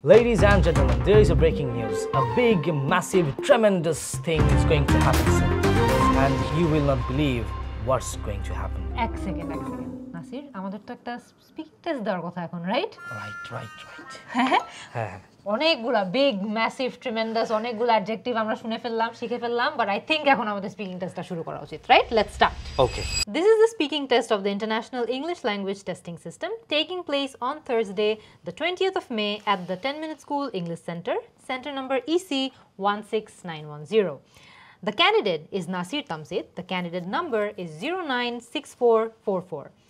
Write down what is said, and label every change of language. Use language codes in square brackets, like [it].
[en] Ladies and gentlemen, there is a breaking news. A big, massive, tremendous thing is going to happen soon. And you will not believe what's going to happen. [bn] এক second Nasir, আমাদের তো একটা speaking test দেওয়ার কথা এখন, right? [en] Right. [bn] হ্যাঁ। অনেকগুলা big, massive, tremendous অনেকগুলো অ্যাডজেক্টিভ আমরা শুনে ফেললাম, শিখে ফেললাম, [en] but I think [bn] এখন আমাদের স্পিকিং টেস্টটা শুরু করা উচিত, right? [en] Let's start. Okay. This is the speaking test of the International English Language Testing System taking place on Thursday, the 20th of May at the 10-Minute School English Center, center number EC 16910. The candidate is Nasir Tamzid. The candidate number is 096444.